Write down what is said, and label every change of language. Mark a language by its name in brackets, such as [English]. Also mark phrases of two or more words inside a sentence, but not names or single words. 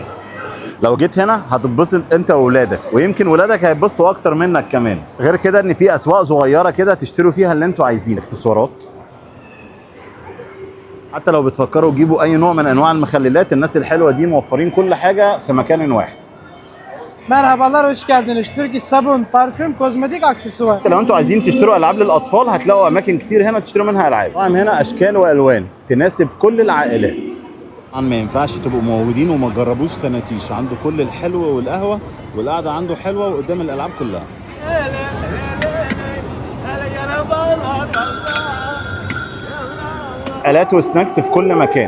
[Arabic] لو جيت هنا هتتبسط انت واولادك، ويمكن ولادك هيتبسطوا اكتر منك كمان. غير كده ان في اسواق صغيره كده تشتروا فيها اللي انتوا عايزينه. اكسسوارات، حتى لو بتفكروا تجيبوا اي نوع من انواع المخللات، الناس الحلوه دي موفرين كل حاجه في مكان واحد. [Turkish] Merhabalar, hoş geldiniz. Türk sabun, parfüm, kozmetik, aksesuar. [Arabic] لو انتوا عايزين تشتروا العاب للاطفال هتلاقوا اماكن كتير هنا تشتروا منها العاب. طبعا هنا اشكال والوان تناسب كل العائلات. طبعا ما ينفعش تبقوا موجودين وما تجربوش تناتيش. عنده كل الحلو والقهوه، والقعده عنده حلوه وقدام الالعاب كلها. آلات وسناكس في كل مكان.